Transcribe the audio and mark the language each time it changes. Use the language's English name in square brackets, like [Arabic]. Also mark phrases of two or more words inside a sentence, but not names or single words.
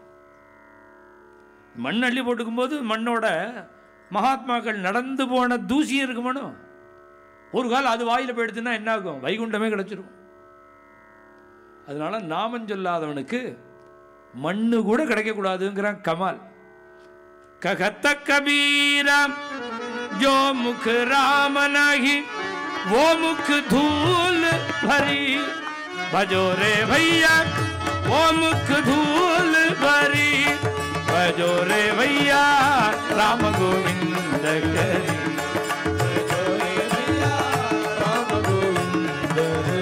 [Tamil] மண் அள்ளி போட்டுக்கும் போது மண்ணோட மகாத்மாக்கள் நடந்து போன தூசியும் இருக்குமானோ, ஒரு காலம் அது வாயில போயிடுச்சுன்னா என்ன ஆகும்? வைகுண்டமே கிடைச்சிரும். அதனால நாமம் சொல்லாதவனுக்கு மண்ணு கூட கிடைக்க கூடாதுங்கிறான் கமால். [Hindi] कहत कबीर जो मुख राम नहीं वो मुख धूल भरी, भजो रे भैया वो मुख धूल भरी, भजो रे भैया राम गोविंद करी, भजो रे भैया राम गोविंद करी.